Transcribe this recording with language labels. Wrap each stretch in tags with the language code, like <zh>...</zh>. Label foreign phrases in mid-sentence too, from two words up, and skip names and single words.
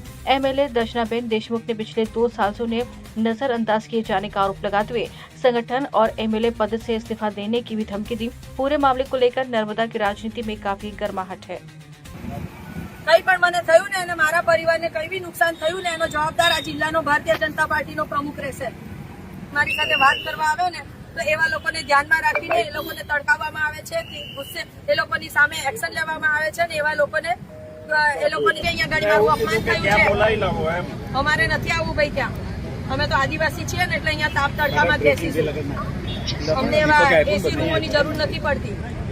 <hi>एमएलए दर्शनाबेन देशमुख ने पिछले 2 साल से उन्हें नजरअंदाज किए जाने का आरोप लगाते हुए संगठन और एमएलए पद से इस्तीफा देने की भी धमकी दी। पूरे मामले को लेकर नर्मदा की राजनीति में काफी गर्माहट है।</hi> <gu>કંઈ પણ મને થયું ને અને મારા પરિવારને કંઈ ભી નુકસાન થયું ને એનો જવાબદાર આ જિલ્લાનો ભારતીય જનતા પાર્ટીનો પ્રમુખ રહેશે। મારી સાથે વાત કરવા આવે ને તો એવા લોકોને ધ્યાનમાં રાખીને એ લોકોને તડકાવવામાં આવે છે કે ગુસ્સે એ લોકોની સામે એક્શન લેવામાં આવે છે ને એવા લોકોને એ લોકોની અહીંયા ગાડી મારું અપમાન થયું છે। અમારે નથી આવવું ભાઈ ત્યાં અમે તો આદિવાસી છીએ ને એટલે અહીંયા તાપ તડકામાં જ બેસીશું। અમને એવા એસી રૂમોની જરૂર નથી પડતી।</gu>